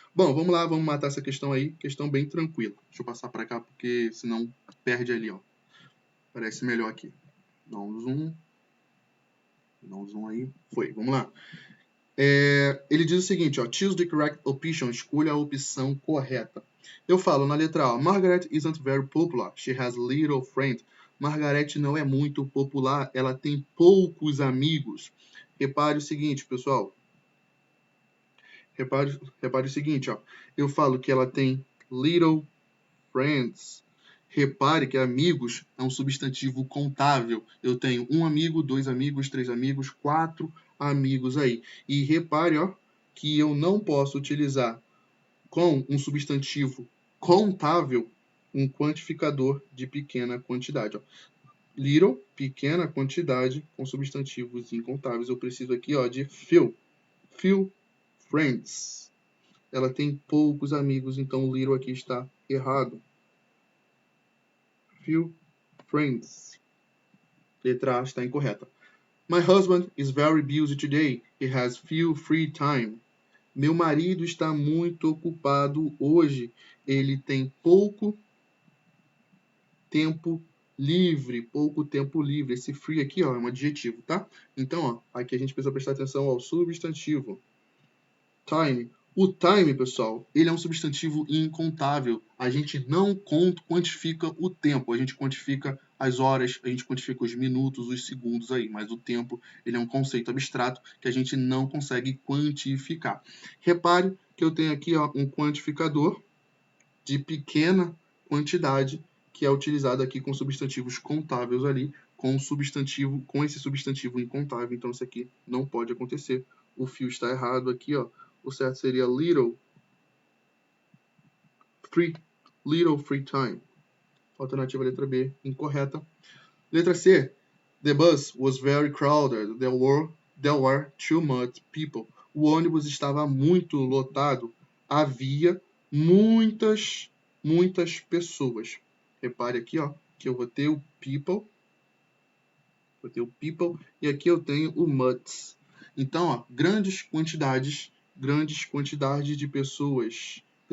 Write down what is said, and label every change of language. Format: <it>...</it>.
<pt>Bom, vamos lá, vamos matar essa questão aí, questão bem tranquila. Deixa eu passar para cá porque senão perde ali, ó. Parece melhor aqui. Dá um zoom aí. Foi, vamos lá. Ele diz o seguinte, ó,</pt> <en>choose the correct option,</en> <pt>escolha a opção correta. Eu falo na letra A,</pt> <en>Margaret isn't very popular, she has little friends.</en> <pt>Margaret não é muito popular, ela tem poucos amigos. Repare o seguinte, pessoal. Repare o seguinte, ó. Eu falo que ela tem</pt> <en>little friends.</en> <pt>Repare que amigos é um substantivo contável. Eu tenho um amigo, dois amigos, três amigos, quatro amigos aí. E repare, ó, que eu não posso utilizar com um substantivo contável um quantificador de pequena quantidade. Ó. Little, pequena quantidade, com substantivos incontáveis. Eu preciso aqui, ó, de few.</pt> <en>Few friends.</en> <pt>Ela tem poucos amigos, então o little aqui está errado.</pt> <en>Few friends.</en> <pt>Letra A está incorreta.</pt> <en>My husband is very busy today. He has few free time.</en> <pt>Meu marido está muito ocupado hoje. Ele tem pouco tempo livre. Esse free aqui, ó, é um adjetivo, tá? Então, ó, aqui a gente precisa prestar atenção ao substantivo. Time. O time, pessoal, ele é um substantivo incontável. A gente não quantifica o tempo, a gente quantifica as horas, a gente quantifica os minutos, os segundos aí, mas o tempo, ele é um conceito abstrato que a gente não consegue quantificar. Repare que eu tenho aqui, ó, um quantificador de pequena quantidade que é utilizado aqui com substantivos contáveis ali, com esse substantivo incontável. Então, isso aqui não pode acontecer. O fio está errado aqui, ó. O certo seria</pt> <en>little free time.</en> <pt>Alternativa letra B, incorreta. Letra C.</pt> <en>The bus was very crowded. There were too much people.</en> <pt>O ônibus estava muito lotado. Havia muitas pessoas. Repare aqui, ó, que eu vou ter o people. E aqui eu tenho o much. Então, ó, grandes quantidades de pessoas.</pt>